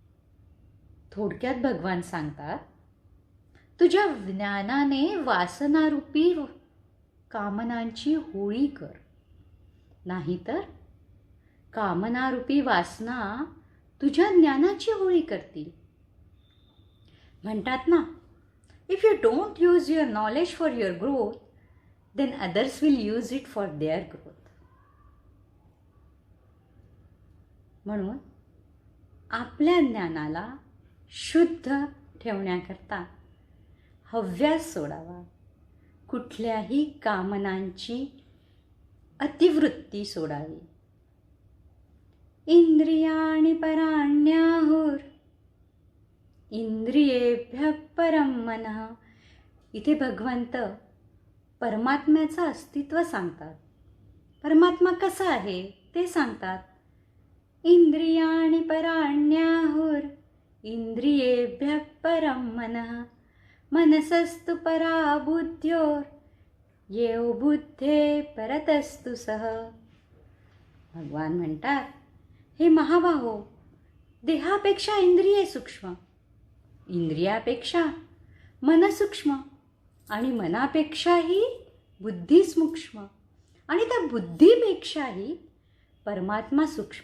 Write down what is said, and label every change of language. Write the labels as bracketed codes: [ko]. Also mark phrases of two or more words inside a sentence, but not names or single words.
[mr] मग थोडक्यात भगवान सांगतात, तुझ्या ज्ञानाने वासनारूपी कामनांची होळी कर, नाहीतर कामनारूपी वासना तुझ्या ज्ञानाची होळी करतील. म्हणतात ना, [en] If you don't use your knowledge for your growth, then others will use it for their growth. [mr] म्हणून आपल्या ज्ञानाला शुद्ध ठेवण्याकरता हव्यास सोडावा, कुठल्याही कामनांची अतिवृत्ती सोडावी. [sa] इंद्रियाणि पराण्याहुर इंद्रियेभ्यः परं मनः. [mr] इथे भगवंत परमात्म्याचं अस्तित्व सांगतात. परमात्मा कसा आहे ते सांगतात. [sa] इंद्रियाणि पराण्याहुर इंद्रियेभ्यः परं मनः मनसस्तु परा बुद्ध्योर येव बुद्धे परतस्तु सह. [mr] भगवान म्हणतात, हे महाबाहो, देहापेक्षा इंद्रिये सूक्ष्म, इंद्रियापेक्षा मन सूक्ष्म आणि मनापेक्षाही बुद्धी सूक्ष्म आणि त्या बुद्धीपेक्षाही परमात्मा सूक्ष्म.